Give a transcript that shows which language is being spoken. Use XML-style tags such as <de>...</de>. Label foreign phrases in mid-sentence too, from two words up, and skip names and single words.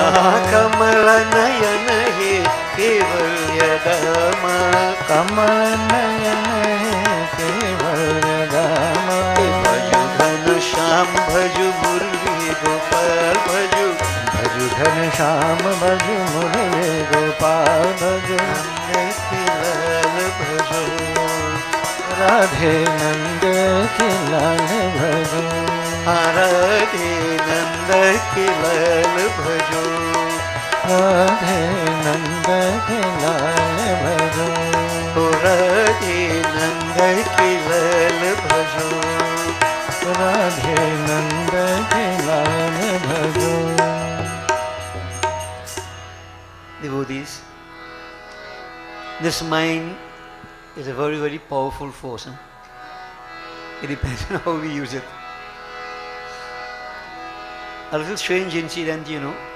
<hi>कमल नयन हे केवल्य दामा कमल नयन है केवल्य रामा भजु घन श्याम भजु मुरली गोपाल भजु भजु घन श्याम भजु मुरली गोपाल भजु के लाल भजो राधे नंद के लाल भजो राधे नंद के लाल भजो राधे नंद के लाल भजो राधे नंद के लाल भजो राधे नंद के लाल भजो</hi> <en>Devotees, this mind is a very, very powerful force. It depends on how we use it. A little strange incident, you know.</en>